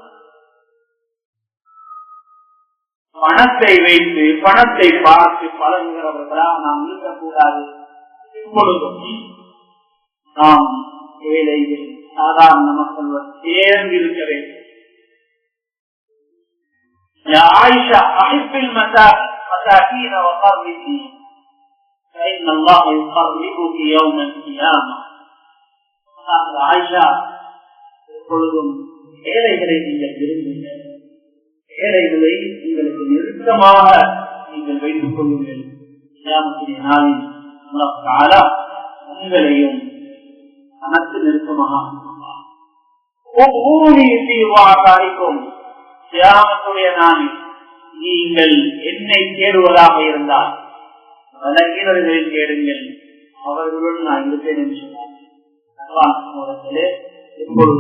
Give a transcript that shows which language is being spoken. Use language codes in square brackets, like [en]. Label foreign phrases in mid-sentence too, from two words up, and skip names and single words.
[ta] பணத்தை வைத்து பணத்தை பார்த்து பழகுகிறவர்களாக நாம் இருக்கக்கூடாது. இப்பொழுதும் நாம் ஏழைகள் சாதாரண மக்கள் சேர்ந்து இருக்க வேண்டும். [ar] عائشة أحبي المساكين وقربيهم فإن الله يقربك يوم القيامة. [ta] ஆயிஷா, எப்பொழுதும் ஏழைகளை நீங்கள் விரும்புங்கள், ஏழைகளை உங்களுக்கு நெருக்கமாக நீங்கள் வைத்துக் கொள்ளுங்கள். கியாமத்துடைய நாளில் [ar] الله تعالى [ta] உங்களையும் அனைத்து நெருக்கமாக கியாமத்துடைய நாளில் நீங்கள் என்னை தேடுவதாக இருந்தால் பலகீனர்களில் தேடுங்கள், அவர்களுடன் நான் இருப்பேன் என்று சொன்னார்.